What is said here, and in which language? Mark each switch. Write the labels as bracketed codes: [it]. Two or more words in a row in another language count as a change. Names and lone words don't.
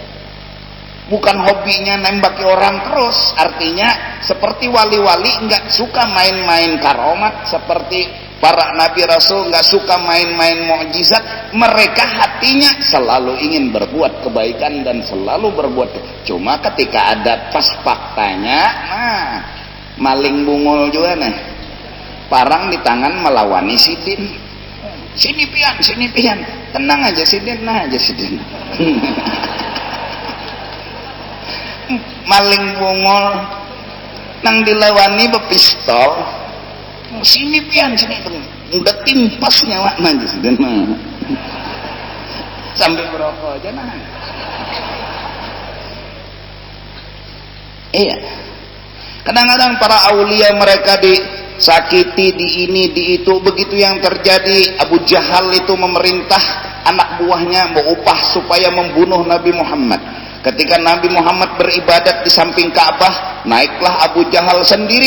[id] Bukan hobinya nembaki orang terus. Artinya seperti wali-wali nggak suka main-main karamat, seperti para nabi rasul nggak suka main-main mukjizat. Mereka hatinya selalu ingin berbuat kebaikan dan selalu berbuat. Cuma ketika ada pas faktanya, [bjn] maling bungul juga nih, parang di tangan melawani Sidin. Sini pian, tenang aja Sidin, maling bungol nang dilawani bepistol, sini pian, udah timpas nyawa aja Sidin, sambil berokok aja nah. Iya, [id] kadang-kadang para aulia mereka disakiti, di ini, di itu. Begitu yang terjadi. Abu Jahal itu memerintah anak buahnya berupah supaya membunuh Nabi Muhammad. Ketika Nabi Muhammad beribadat di samping Ka'bah, naiklah Abu Jahal sendiri.